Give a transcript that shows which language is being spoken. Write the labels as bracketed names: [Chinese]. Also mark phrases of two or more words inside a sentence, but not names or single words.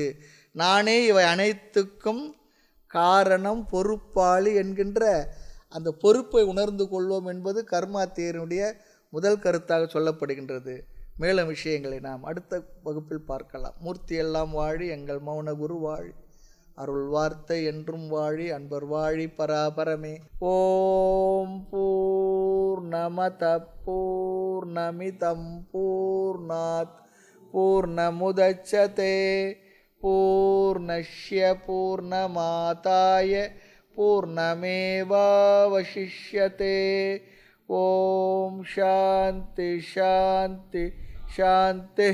[Tamil] நானே இவை அனைத்துக்கும் காரணம், பொறுப்பாளி என்கின்ற அந்த பொறுப்பை உணர்ந்து கொள்வோம் என்பது கர்மா தியரினுடைய முதல் கருத்தாக சொல்லப்படுகின்றது. மேலும் விஷயங்களை நாம் அடுத்த வகுப்பில் பார்க்கலாம். மூர்த்தி எல்லாம் வாழி, எங்கள் மௌன குரு வாழி, அருள் வார்த்தை என்றும் வாழி, அன்பர் வாழி பராபரமே. [Sanskrit] ओम् पूर्णमद पूर्णमिदं पूर्णात् पूर्णमुदच्यते पूर्णस्य पूर्णमादाय पूर्णमेवावशिष्यते. ओम् शान्ति शान्ति शान्ति.